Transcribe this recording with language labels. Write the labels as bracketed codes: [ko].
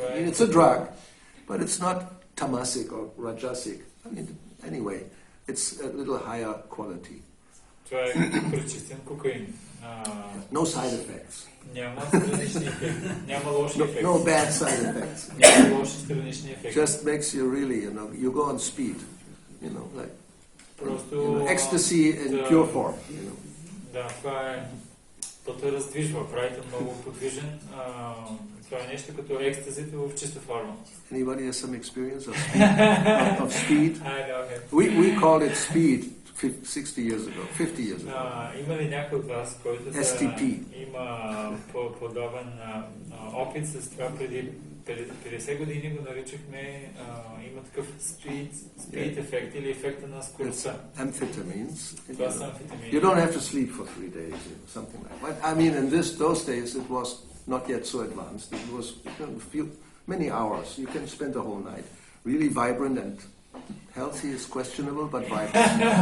[en] It's a drug, but it's not tamasic or rajasic. Anyway, it's a little higher quality. [bg] Това е пречистен кокаин. [en] No side effects. [bg] Няма странични ефекти. Няма лоши ефекти. [en] No bad side effects. [bg] Няма лоши странични ефекти. [en] Just makes you really, you go on speed. Like [bg] просто [en] ecstasy in pure form. [bg] Да, това е. То те раздвижва, правите много подвижен. Това е нещо като екстазите в чиста форма. [en] Anybody has some experience of speed? We called it speed 60 years ago, 50 years ago. [bg] Има ли някой от вас, който има подобен опит с това преди 50 години го наричахме, има такъв speed ефект или ефекта на скоростта. [en] Amphetamines. [bg] Това са амфетамини. [en] You don't have to sleep for 3 days, something like that. In those days it was not yet so advanced. It was many hours. You can spend the whole night. Really vibrant and healthy is questionable, but vibrant.